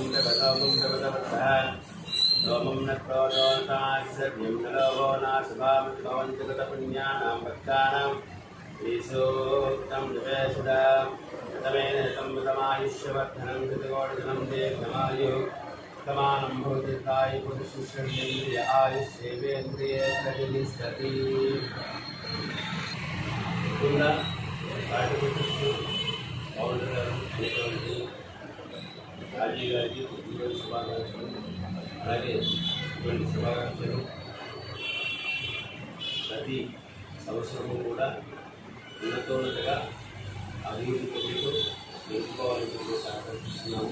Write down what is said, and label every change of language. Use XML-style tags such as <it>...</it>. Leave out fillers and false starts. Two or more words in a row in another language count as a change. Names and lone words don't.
<sa>जगतोमं जगतवत्तः सोमं न क्रोधोऽनाश्रव्यं न लोभो नाशुभामभवं जगतपुण्यानां भक्तानां ईशोक्तं निवेशदा तमेन संवृतमायुष्यवर्धनं कृतकोटिधनं दीर्घमायुः समानं भवतीर्घाय पुरुषेन्द्रिय आयुष्येवेन्द्रिये प्रतिष्ठति.</sa> <te>ఫౌండర్ గారు అనేటువంటి రాజీవ్ గారికి పుట్టినరోజు శుభాకాంక్షలు. అలాగే ఇటువంటి శుభాకాంక్షలు ప్రతి సంవత్సరము కూడా ఉన్నతోన్నతగా అభివృద్ధి పొందుతూ నిలుపుకోవాలని చెప్పి సహకరిస్తున్నాము.</te>